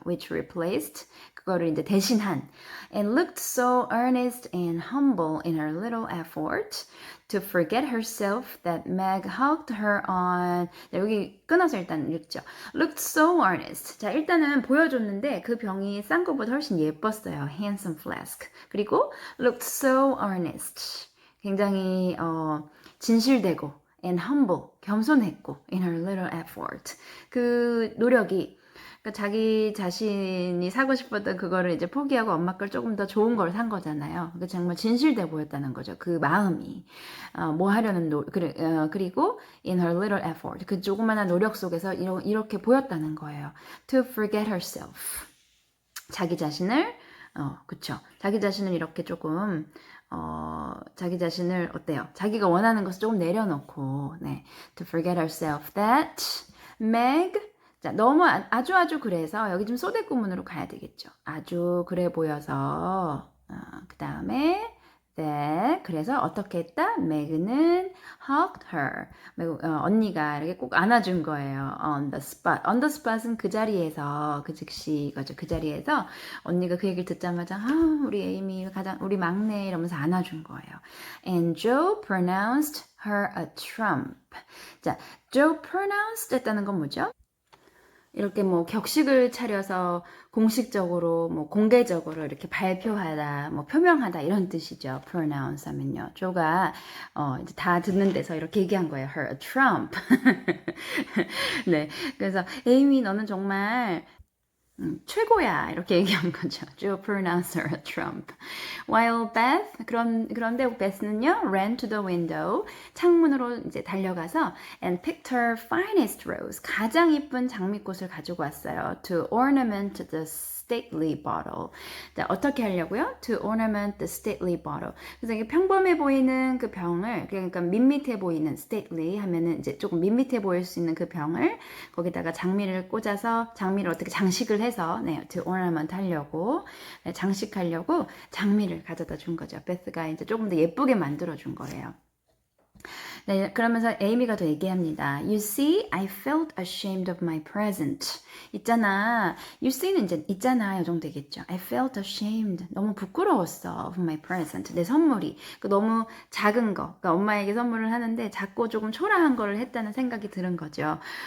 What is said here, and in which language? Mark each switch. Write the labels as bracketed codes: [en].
[en] which replaced, [ko] 그거를 이제 대신한. [en] and looked so earnest and humble in her little effort to forget herself that Meg hugged her on. [ko] 자, 여기 끊어서 일단 읽죠. [en] looked so earnest. [ko] 자, 일단은 보여줬는데 그 병이 싼 것보다 훨씬 예뻤어요. [en] handsome flask. [ko] 그리고 [en] looked so earnest. [ko] 굉장히 진실되고 [en] and humble, [ko] 겸손했고 [en] in her little effort. [ko] 그 노력이 그러니까 자기 자신이 사고 싶었던 그거를 이제 포기하고 엄마 걸 조금 더 좋은 걸 산 거잖아요. 그러니까 정말 진실돼 보였다는 거죠. 그 마음이 뭐 하려는 그리고 in her little effort 그 조그마한 노력 속에서 이렇게 보였다는 거예요. [en] To forget herself. [ko] 자기 자신을 그쵸. 자기 자신을 이렇게 조금 자기 자신을 어때요? 자기가 원하는 것을 조금 내려놓고 네. [en] To forget herself that Meg [ko] 자, 너무 아주 그래서 여기 좀 소대 구문으로 가야 되겠죠. 아주 그래 보여서 그 다음에 that 그래서 어떻게 했다? [en] Meg는 hugged her. [ko] 언니가 이렇게 꼭 안아준 거예요. [en] On the spot. [ko] On the spot은 그 자리에서 그 즉시 거죠. 그 자리에서 언니가 그 얘기를 듣자마자 우리 에이미 우리 막내 이러면서 안아준 거예요. [en] And Joe pronounced her a trump. [ko] 자, Joe pronounced 했다는 건 뭐죠? 이렇게 뭐 격식을 차려서 공식적으로 뭐 공개적으로 이렇게 발표하다 뭐 표명하다 이런 뜻이죠. pronounce 하면요. 조가 이제 다 듣는 데서 이렇게 얘기한 거예요. [en] her a trump. [ko] 네. 그래서 에이미 너는 정말 최고야 이렇게 얘기한 거죠. [en] to pronounce her Trump. While Beth [ko] 그런데 Beth는요 [en] ran to the window [ko] 창문으로 이제 달려가서 [en] and picked her finest rose [ko] 가장 이쁜 장미꽃을 가지고 왔어요. [en] to ornament the stately bottle. [ko] 자, 어떻게 하려고요? [en] To ornament the stately bottle. [ko] 그래서 이게 평범해 보이는 그 병을 그러니까 밋밋해 보이는 stately 하면은 이제 조금 밋밋해 보일 수 있는 그 병을 거기다가 장미를 꽂아서 장미를 어떻게 장식을 해서 네, to ornament 하려고 네, 장식하려고 장미를 가져다 준 거죠. 베스가 이제 조금 더 예쁘게 만들어 준 거예요. 네, 그러면서 에이미가 더 얘기합니다. [en] You see, I felt ashamed of my present. [ko] 있잖아. [en] You see [ko] 는 이제 있잖아. 이 정도 되겠죠. [en] I felt ashamed. [ko] 너무 부끄러웠어. [en] Of my present. [ko] 내 선물이. 너무 작은 거. 그러니까 엄마에게 선물을 하는데 작고 조금 초라한 거를 했다는 생각이 드는 거죠.